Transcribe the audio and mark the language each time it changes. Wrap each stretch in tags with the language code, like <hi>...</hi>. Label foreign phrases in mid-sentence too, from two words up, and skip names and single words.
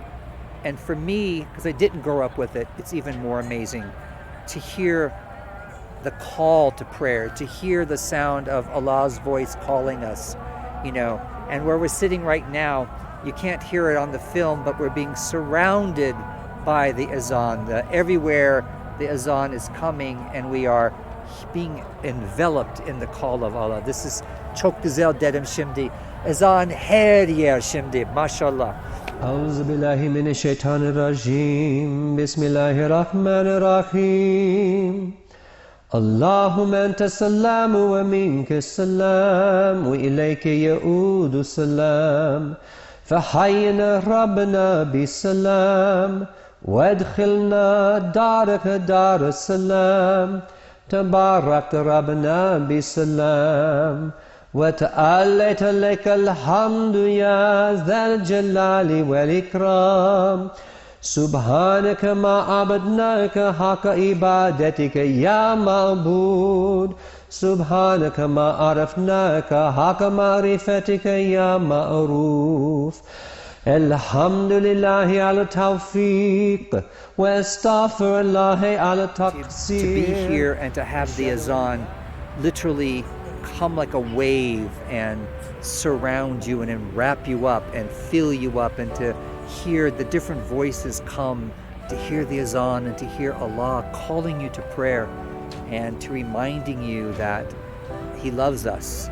<en>And for me, because I didn't grow up with it, it's even more amazing to hear the call to prayer, to hear the sound of Allah's voice calling us, you know. And where we're sitting right now, you can't hear it on the film, but we're being surrounded by the Azan. Everywhere the Azan is coming, and we are being enveloped in the call of Allah. This is</en> <tr>çok güzel dedim şimdi. Azan her yer şimdi, maşallah.</tr> <ar>أعوذ بالله من الشيطان الرجيم. بسم الله الرحمن الرحيم. اللهم أنت السلام ومنك السلام وإليك يعود السلام. فحيّنا ربنا بالسلام وأدخلنا دارك دار السلام. تبارك ربنا بالسلام. وتعاليت لك الحمد يا ذا الجلال والإكرام سبحانك ما عبدناك حق عبادتك يا معبود سبحانك ما عرفناك حق معرفتك يا معروف الحمد لله على التوفيق واستغفر الله على التقصير.</ar> <en>To be here and to have the Azan literally come like a wave and surround you and wrap you up and fill you up, and to hear the different voices come, to hear the Azan and to hear Allah calling you to prayer and to reminding you that He loves us.</en>